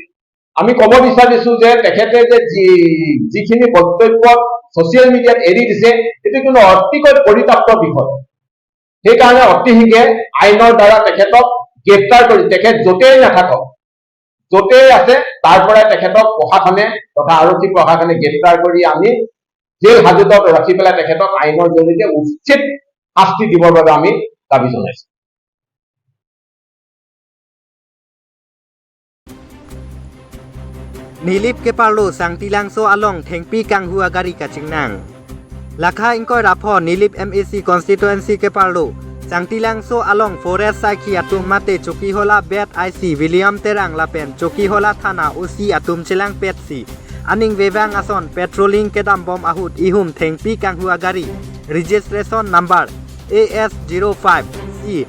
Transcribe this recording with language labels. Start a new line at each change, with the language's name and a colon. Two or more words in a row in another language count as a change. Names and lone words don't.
Assamese: আমি ক'ব বিচাৰিছো যে তেখেতে যে যিখিনি বক্তব্য সোশ্যাল মিডিয়াত এৰি দিছে এইটো কিন্তু অতিকৈ পৰিতাপ্ত বিষয় সেইকাৰণে অতি শীঘ্ৰে আইনৰ দ্বাৰা তেখেতক গ্ৰেপ্তাৰ কৰি তেখেত য'তেই নাথাকক য'তেই আছে তাৰ পৰাই তেখেতক প্ৰশাসনে তথা আৰক্ষী প্ৰশাসনে গ্ৰেপ্তাৰ কৰি আমি জেল হাজতত ৰাখি পেলাই তেখেতক আইনৰ জৰিয়তে উচিত শাস্তি দিবৰ বাবে আমি দাবী জনাইছো
Karbi: Nilip ke parlo sang tilangso along thengpi kanghu agari kachingnang Lakha ingkoi rapho Nilip MAC constituency ke parlo sang tilangso along forest saiki atum mate choki hola bet IC William Terang lapen choki hola thana OC atum chilang petsi aning wewang ason patrolling kedam bom ahut ihum thengpi kanghu agari
English: registration number
Karbi: AS05C